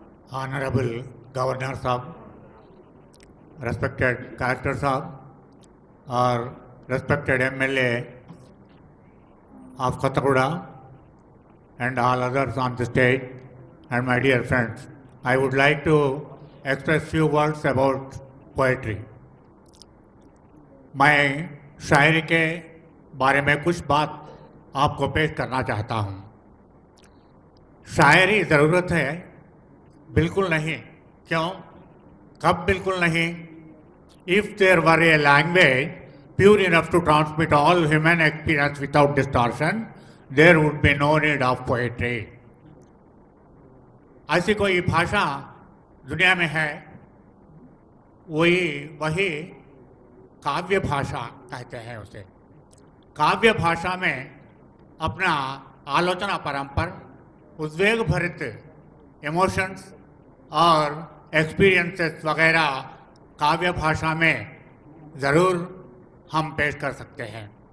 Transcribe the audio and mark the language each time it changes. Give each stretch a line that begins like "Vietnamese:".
English: Honorable Governor Sahab, respected Collector Sahab, or respected MLA of Kothagudem and all others on the stage, and my dear friends, I would like to express few words about poetry.
Hindi: मैं शायरी के बारे में कुछ बात आपको पेश करना चाहता हूँ. शायरी ज़रूरत है? बिल्कुल नहीं. क्यों? कब बिल्कुल नहीं?
English: If there were a language pure enough to transmit all human experience without distortion, there would be no need of poetry.
Hindi: ऐसी कोई भाषा दुनिया में है, वही काव्य भाषा कहते हैं उसे. काव्य भाषा में अपना आलोचना परंपर, उद्वेग भरित इमोशंस और एक्सपीरियंसेस वगैरह काव्य भाषा में ज़रूर हम पेश कर सकते हैं.